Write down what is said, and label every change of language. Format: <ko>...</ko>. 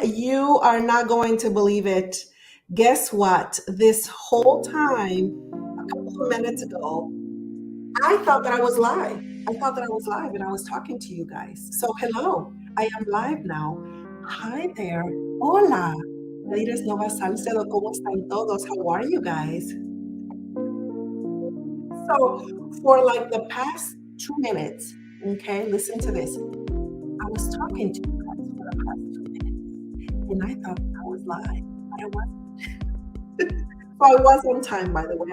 <en>You are not going to believe it. Guess what? This whole time, a couple of minutes ago, I thought that I was live. I thought that I was live and I was talking to you guys. So hello, I am live now. Hi there. Hola.</en> <es>Yadires Nova-Salcedo, ¿cómo están todos?</es> <en>How are you guys? So for like the past 2 minutes, okay, listen to this. I was talking to you guys for the past 2 minutes and I thought I was live, but I wasn't. So I was on time, by the way.</en>